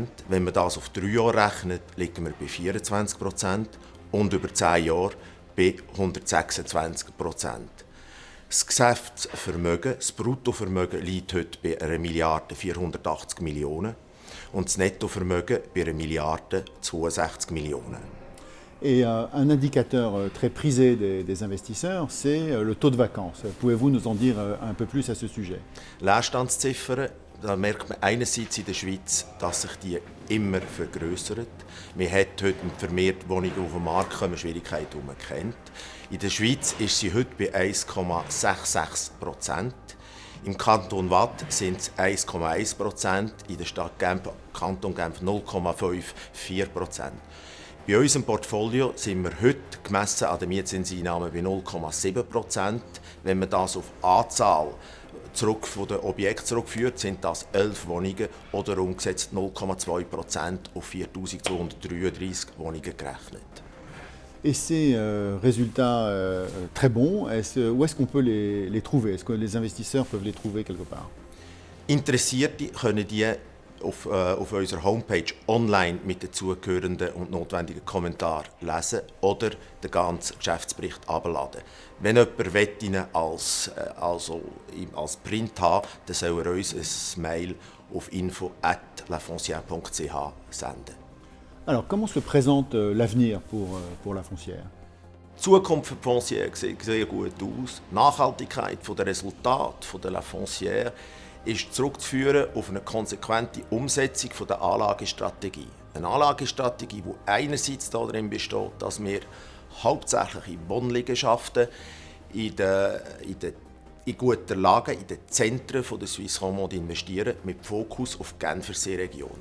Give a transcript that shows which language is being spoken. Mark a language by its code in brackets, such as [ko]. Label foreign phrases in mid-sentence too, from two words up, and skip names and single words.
[de] Wenn man das auf 3 Jahre rechnet, liegen wir bei 24% und über 10 Jahre bei 126%. Das Geschäftsvermögen, das Bruttovermögen, liegt heute bei 1 Milliarde 480 Millionen und das Nettovermögen bei 1 Milliarde 62 Millionen. [fr] Et un indicateur très prisé des investisseurs, c'est le taux de vacances. Pouvez-vous nous en dire un peu plus à ce sujet? [de] Leerstandsziffern, da merkt man einerseits in der Schweiz, dass sich die immer vergrößert. Man hat heute vermehrt Wohnungen auf dem Markt, kommen Schwierigkeiten, die man kennt. In der Schweiz ist sie heute bei 1,66%. Im Kanton Waadt sind es 1,1%, in der Stadt Genf, Kanton Genf 0,54%. Bei unserem Portfolio sind wir heute gemessen an den Mietzinseinnahmen bei 0,7%. Wenn man das auf Anzahl von den Objekten zurückführt, sind das 11 Wohnungen oder umgesetzt 0,2% auf 4233 Wohnungen gerechnet. [fr] Et ces résultats très bons, où est-ce qu'on peut les trouver? Est-ce que les investisseurs peuvent les trouver quelque part? [de] Interessierte können die auf unserer Homepage online mit den zugehörenden und notwendigen Kommentaren lesen oder den ganzen Geschäftsbericht abladen. Wenn jemand ihn als Print haben will, dann soll er uns ein Mail auf info@lafoncière.ch senden. [fr] Alors, comment se présente l'avenir pour La Foncière? [de] Die Zukunft für die Foncière sieht sehr gut aus. Die Nachhaltigkeit der Resultate der La Foncière ist zurückzuführen auf eine konsequente Umsetzung der Anlagestrategie. Eine Anlagestrategie, die einerseits darin besteht, dass wir hauptsächlich in Wohnliegenschaften in guten Lagen, in den Zentren der Suisse romande investieren, mit Fokus auf die Genfersee Region.